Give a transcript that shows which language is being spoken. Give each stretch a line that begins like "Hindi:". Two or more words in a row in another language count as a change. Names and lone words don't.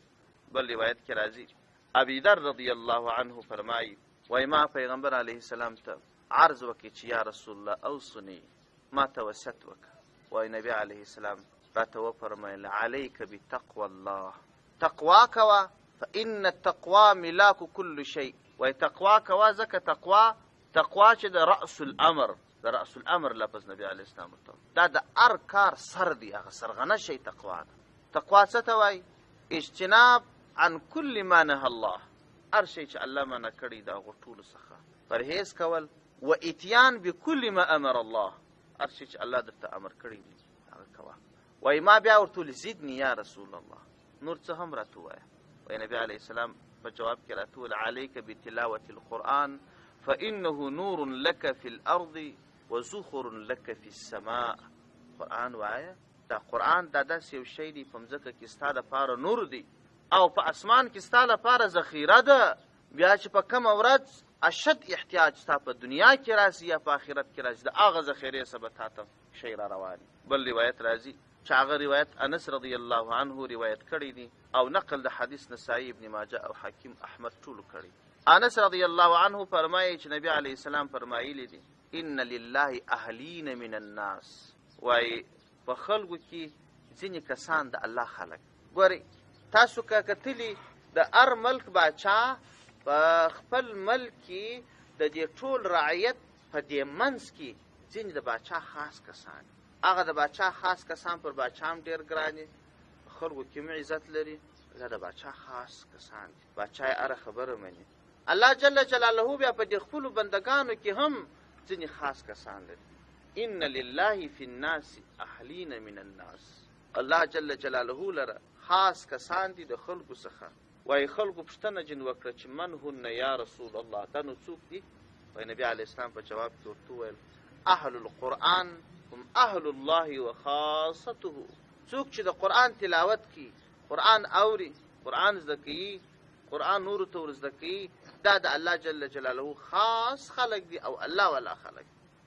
Pashto: بل روایت کې راځي ابي ذر
Arabic: رضی الله عنه
Pashto: فرمایي وایي ما پیغمبر
Arabic: علیه السلام
Pashto: ته عرض وکړي چې
Arabic: یا رسول الله اوصني،
Pashto: ما ته وصیت وکړه. وایي نبي
Arabic: علیه السلام
Pashto: راته وفرمیل
Arabic: علیک بتقوى الله،
Pashto: تقوا کوه
Arabic: فإن التقوى ملاك كل شيء.
Pashto: وایي تقوا کوه ځکه تقوا چې د
Arabic: رأس الامر،
Pashto: د
Arabic: رأس الامر
Pashto: لفظ نبي
Arabic: علیه السلام
Pashto: ورته دا د هر کار سر دی، هغه سرغنه شی تقوا ده. تقوا څه ته وایي؟
Arabic: اجتناب عن كل ما نهى الله،
Pashto: هر شی چې الله منع کړي د هغو ټولو څخه پرهیز کول.
Arabic: و اتیان بكل ما امر الله،
Pashto: هر شی چې الله درته امر کړی دی هغه کوه. وایي ما بیا ورته ویل
Arabic: زدني یا رسول الله،
Pashto: نور څه هم راته ووایه. وایي نبي علیه السلام په جواب کې راته ویل
Arabic: علیک بتلاوة القرآن فإنه نور لك في الأرض وزخر لك في السماء.
Pashto: قرآن وایه، دا قرآن دا داسې یو شی دی په مځکه کې ستا دپاره نور دی او په اسمان کې ستا لپاره ذخیره ده. بیا چې په کومه ورځ اشد احتیاج ستا په دنیا کې راسي یا په آخرت کې راسي د هغه ذخیرې څه به تا ته شی را روان. بل روایت راځي چې هغه روایت انس
Arabic: رضی الله عنه
Pashto: روایت کړی دی او نقل د حدیث نسائی ابن ماجه او حاکم احمد ټولو کړی. انس
Arabic: رضی الله عنه
Pashto: فرمایي چې نبی
Arabic: علیه السلام
Pashto: فرمایلی دی
Arabic: ان لله اهلین من الناس،
Pashto: وایي په خلکو کې ځینې کسان د الله خلک. ګورئ تاسو که کتلي د هر ملک باچا په خپل ملک کې د دې ټول رعیت په دې منځ کې ځینې د باچا خاص کسان، هغه د باچا خاص کسان پر باچا هم ډېر ګران دي، په خلکو کې هم عزت لري. دا د باچا خاص کسان دي، باچا یې هره خبره مني. الله
Arabic: جل جلاله
Pashto: بیا په دې خپلو بندګانو کې هم ځینې خاص کسان لري.
Arabic: ان لله فی الناس اهلین من الناس،
Pashto: الله
Arabic: جل جلاله
Pashto: لره خاص کسان دي د خلکو څخه. وایي خلکو پوښتنه جن وکړه چې
Arabic: من هن یا رسول الله،
Pashto: دا نو څوک دي؟ وایي نبي
Arabic: علیه السلام
Pashto: په جواب کې ورته وویل
Arabic: اهل القرآن هم اهل الله وخاصته.
Pashto: څوک چې د قرآن تلاوت کوي، قرآن اوري، قرآن زده کوي، قرآن نورو ته ور زده کوي، دا د الله جل جلاله خاص خلق دي او الله والا خلق.